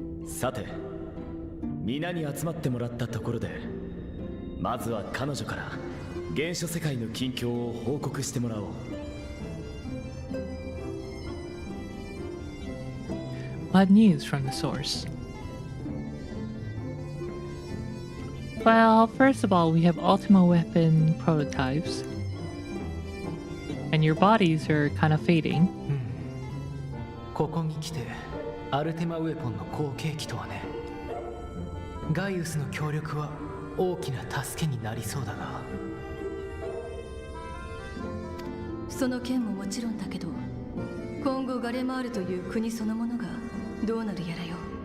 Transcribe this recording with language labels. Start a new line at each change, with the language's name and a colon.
Japanese: さて、皆に集まってもらったところで、まずは彼女から原初世界の近況を報告してもらおう。
English: What news from the source? Well, first of all, we have Ultima weapon prototypes. And your bodies are kind of fading.
Japanese: ここに来てアルテマウェポンの後継機とはね。ガイウスの協力は大きな助けになりそうだが。その件ももちろんだけど、今後ガレマールという国そのものがどうなるやらよ。